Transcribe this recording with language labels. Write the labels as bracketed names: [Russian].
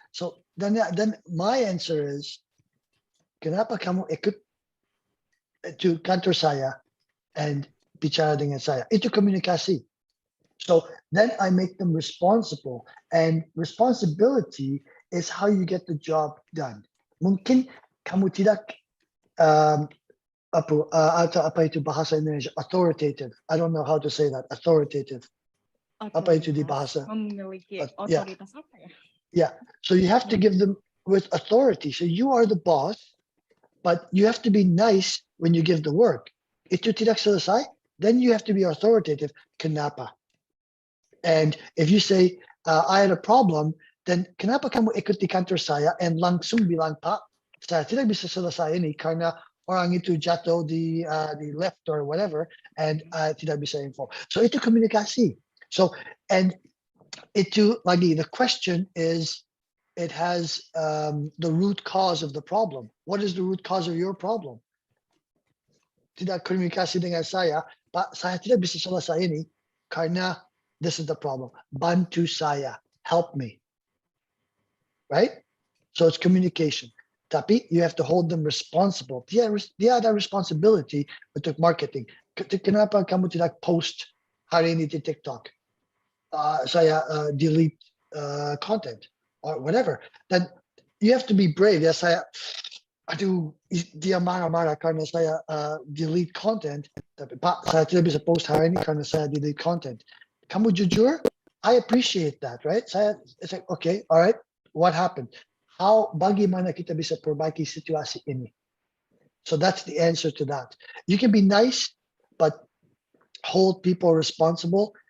[English] So then my answer is, [Indonesian] kenapa kamu ikut to kantor saya and bicara dengan saya? Itu komunikasi. [English] So then I make them responsible, and responsibility is how you get the job done. [Indonesian] Mungkin kamu tidak apa itu bahasa Indonesia, authoritative. [English] I don't know how to say that. [Indonesian] Authoritative. Apa itu di bahasa? Memiliki [English] Yeah. [Indonesian] otoritas apa ya? [English] Yeah. So you have to give them with authority. So you are the boss, but you have to be nice when you give the work. [Indonesian] Itu tidak selesai, [English] then you have to be authoritative. [Indonesian] Kenapa? [English] And if you say, I had a problem, then [Indonesian] kenapa kamu ikut di kantor saya and langsung bilang, Pak, saya tidak bisa selesai ini karena orang itu jatuh di left or whatever, and tidak bisa info. So itu komunikasi. [English] So, and itu lagi, the question is, it has the root cause of the problem. What is the root cause of your problem? [Indonesian] Tidak komunikasi dengan saya, Pak, saya tidak bisa selesai ini karena [English] this is the problem. [Indonesian] Bantu saya, [English] help me. Right? So it's communication. Tapi you have to hold them responsible. [Indonesian] Dia ada responsibility untuk marketing. Kenapa kamu tidak post hari ini di TikTok? Saya delete content or whatever. [English] Then you have to be brave. [Indonesian] Ya saya, aduh, dia marah-marah karena saya delete content. Tapi Pak, saya tidak bisa post hari ini karena saya delete content. Kamu jujur? [English] I appreciate that, right? It's like, okay, all right, what happened? [Indonesian] Bagaimana kita bisa perbaiki situasi ini? [English] So that's the answer to that. You can be nice, but hold people responsible.